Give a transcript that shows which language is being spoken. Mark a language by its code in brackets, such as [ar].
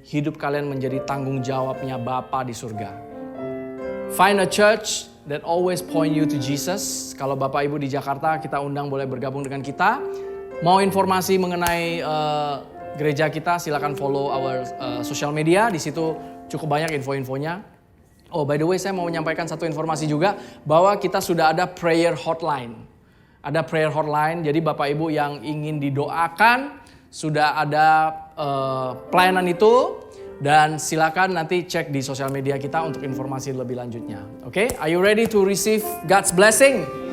[id] Hidup kalian menjadi tanggung jawabnya Bapa di surga. [en] Find a church that always point you to Jesus. [id] Kalau Bapak Ibu di Jakarta, kita undang boleh bergabung dengan kita. Mau informasi mengenai gereja kita, silakan [en] follow our social media. [id] Di situ cukup banyak info-infonya. [en] Oh, by the way, [id] saya mau menyampaikan satu informasi juga bahwa kita sudah ada prayer hotline. Ada prayer hotline, jadi Bapak Ibu yang ingin didoakan, sudah ada pelayanan itu. Dan silakan nanti cek di sosial media kita untuk informasi lebih lanjutnya. [en] Oke, are you ready to receive God's blessing?